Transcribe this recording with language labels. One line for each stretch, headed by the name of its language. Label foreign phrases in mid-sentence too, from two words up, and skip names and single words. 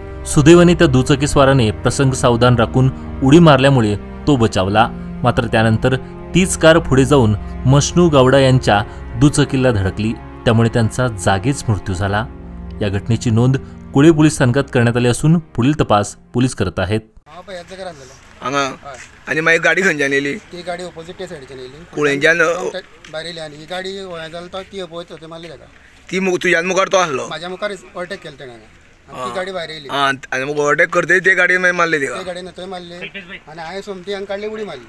Marathi: सुदैवाने त्या दुचाकीस्वाराने प्रसंग सावधान राखून उडी मारल्यामुळे तो बचावला। मात्र त्यानंतर तीच कार पुढे जाऊन मशनू गावडा यांच्या दुचाकीला धडकली, त्यामुळे त्यांचा जागीच मृत्यू झाला। या घटनेची नोंद कुळे पोलीस स्थानकात करण्यात आली असून पुढील तपास पोलीस करत आहेत।
Konkani: आणि मागीर गाडी खंयच्यान येयली? ती गाडी ऑपोजिट सायडीच्यान येयली, कुळेंच्यान भायर येयली आनी ही गाडी गोंया जालो ती अपोजीट होते मारली ताका। ती तुज्यान मुखार तो आसलो? म्हाज्या मुखार ओवरटेक केलें ताणें आनी ती गाडी भायर येयली। आनी ओवरटेक करतकीर ते गाडयेन मागीर मारली तिका? ते गाडयेन थंय मारली आनी हांवें सोमती हांगा काडली, उडी मारली